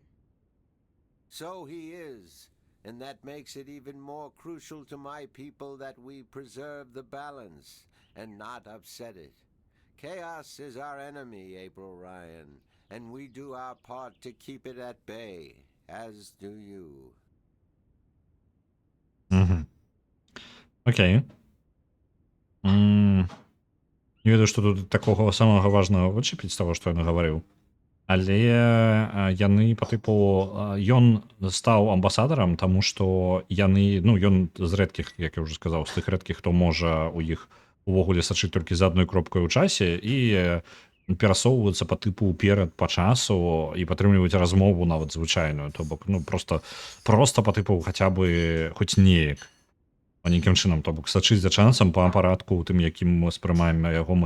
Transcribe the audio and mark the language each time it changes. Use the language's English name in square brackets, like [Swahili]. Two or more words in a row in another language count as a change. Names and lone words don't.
[English] So he is, and that makes it even more crucial to my people that we preserve the balance and not upset it. Chaos is our enemy, April Ryan, and we do our part to keep it at bay, as do you. [Belarusian] Окей. Не ведаю, што тут такога самага важнага вычапіць з таго, што ён гаварыў. Але яны па тыпу ён стаў амбасадарам, таму што яны, ну, ён з рэдкіх, як я ўжо сказаў, з тых рэдкіх, хто можа у іх увогуле сачыць толькі за адной кропкай у часе і перасоўвацца па тыпу ўперад па часу і падтрымліваць размову нават звычайную, то бок, ну, просто па тыпу хаця бы хоць неяк, па нейкім чынам, то бок сачыць за часам па парадку у тым, якім мы спрымаем яго мы.